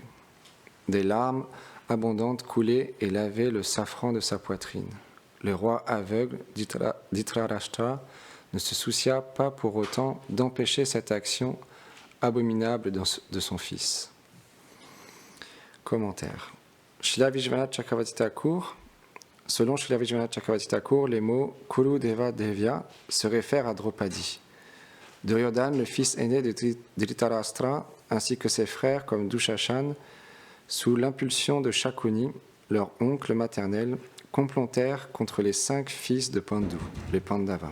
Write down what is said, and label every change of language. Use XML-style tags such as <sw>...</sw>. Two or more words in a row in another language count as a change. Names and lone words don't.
<fr>Des larmes abondantes coulaient et lavaient le safran de sa poitrine. Le roi aveugle d'Dhritarashtra ne se soucia pas pour autant d'empêcher cette action abominable de son fils. Commentaire. Srila Vishwanath Chakravarti Thakur, selon Srila Vishwanath Chakravarti Thakur, les mots Kuru Deva Devya se réfèrent à Draupadi. Duryodhana, le fils aîné de Dhritarashtra, ainsi que ses frères comme Dushashan, sous l'impulsion de Shakuni, leur oncle maternel, complotèrent contre les 5 fils de Pandu, les Pandavas.</fr>